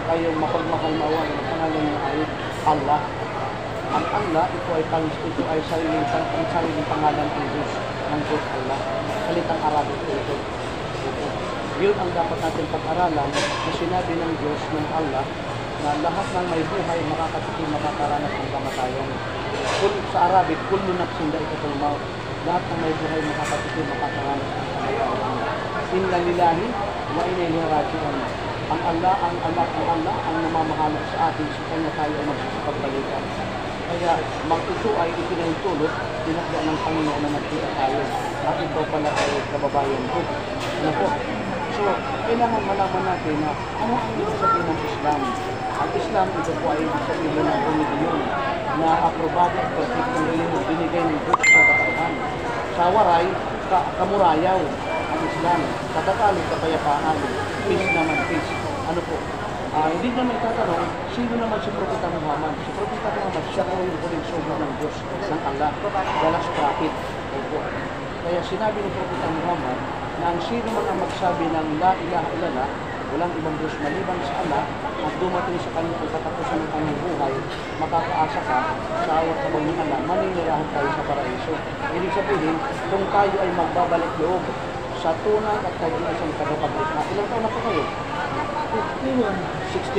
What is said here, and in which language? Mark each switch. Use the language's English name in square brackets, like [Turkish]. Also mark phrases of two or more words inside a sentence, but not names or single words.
[Filipino] kayong mapagmahal maawa ng pangalan niya ay Allah. Ang Allah, ito ay sariling pangalan ng Diyos, ng Diyos Allah. Salitang Arabic ito. Yun ang dapat natin pag-aralan na sinabi ng Diyos, ng Allah, na lahat ng may buhay makakatikim, makakaranas ng kamatayan. Sa Arabic, [Arabic] كل نفس ذائقة الموت. [Filipino] Lahat ng may buhay makakatikim, makakaranas ng kamatayan. [Arabic] إنا لله وإنا إليه راجعون. [Filipino] Ang Allah, ang anak ng Allah, ang namamahala sa atin, sa kanya tayo ay magpapagbalikan. Kaya ito ay ipinahintulot, tinakda ng Panginoon na nagkita tayo. At ito pala ay kababayan ko. Ano po? So, kailangan malaman natin na ano ang ibig sabihin ng Islam. Ang Islam, ito po ay ibig sabihin ng religiyon na aprobado at perfectong religiyon binigay ng Diyos sa katauhan. Sa waray, kamurayaw ang Islam. Sa Tagalog, kapayapaan. Peace naman, peace. Ano po? Hindi naman itatanong, sino naman si Propeta Muhammad? Si Propeta Muhammad, siya po yung huling sugo ng Diyos, ng Allah, [English] the last prophet. [Filipino] Kaya sinabi ng Propeta Muhammad na ang sino man ang magsabi ng [Arabic] لا إله إلا الله, [Filipino] walang ibang Diyos maliban sa Allah, at dumating sa kanyang pagkatapusan ng kanyang buhay, makakaasa ka sa awat habang ng Allah, maninirahan tayo sa paraiso. Ibig sabihin, kung tayo ay magbabalik loob sa tunay at kagilasang tagapaglikha. Ilang taon na po kayo? 61?